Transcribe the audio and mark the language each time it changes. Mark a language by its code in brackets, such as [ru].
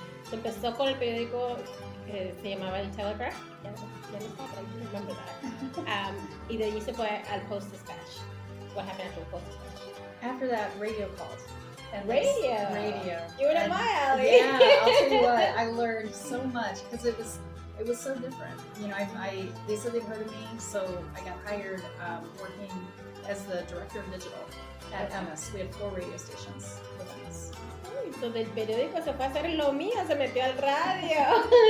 [es] So empezó con el periódico que se llamaba el Telegraph. Ya no estaba, pero [en] I remember that. [es] Y de allí se fue al Post-Dispatch. [en] What happened after the Post-Dispatch? After that, radio called. And Radio. You were in my alley. Yeah, I'll tell you what, I learned so much because it was so different. You know, they said they'd heard of me, so I got hired working as the director of digital at MS. We had 4 radio stations with MS. [es] So del periódico se fue a hacer lo mío, se metió al radio.